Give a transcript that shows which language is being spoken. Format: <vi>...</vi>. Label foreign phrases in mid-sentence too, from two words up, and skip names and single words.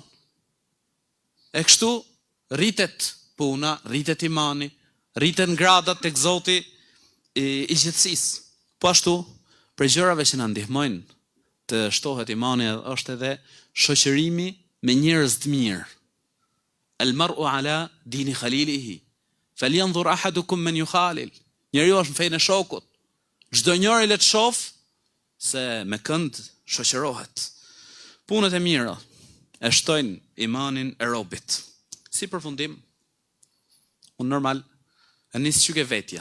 <sq>E kështu rritet puna, rritet imani, rritet gradat tek Zoti i gjithësisë. Po ashtu, për gjërave që na ndihmojnë të shtohet imani është edhe shoqërimi me njerëz të mirë.</sq> <ar>المرء على دين خليله. فلينظر أحدكم من يخالل.</ar> <sq>Njeriu është në fenë e shokut. Çdo njeri le të shoh se me kënd shoqërohet. Punët e mira e shtojnë imanin e robit. Si përfundim, unë normal e nis çuke vetja.</sq>